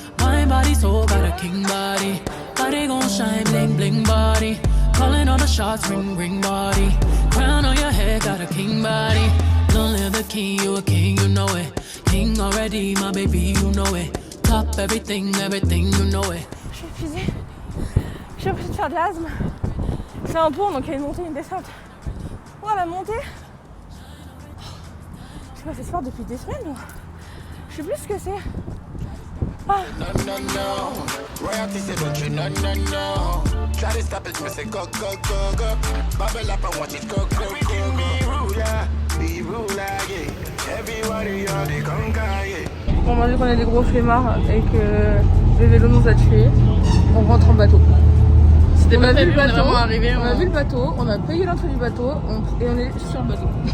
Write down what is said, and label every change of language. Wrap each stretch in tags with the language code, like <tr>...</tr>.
<en>Mind, body, soul, got a king body. Body gon' shine, bling, bling body. Calling all the shots, ring, ring body. Crown on your head, got a king body. Long live the king, you a king, you know it. King already, my baby, you know it. Top everything, everything, you know it.</en> <fr>Je suis épuisée. J'ai l'impression de faire de l'asthme. C'est un pont, donc il y a une montée et une descente. Oh, la montée. J'ai pas fait sport depuis des semaines. Je sais plus ce que c'est. Ah.</fr> <en>No, no, no. Royalty say don't you no, no, no. Try to stop it, me say go, go, go, go. Bubble up and watch it go, go, go, go. Be ruler, yeah. Everybody on the conga, yeah.</en> <fr>On m'a dit qu'on est des gros flemmards et que le vélo nous a tués. On rentre en bateau. C'était pas vu le bateau. On a vu le bateau, on a payé l'entrée du bateau et on est sur le bateau.</fr>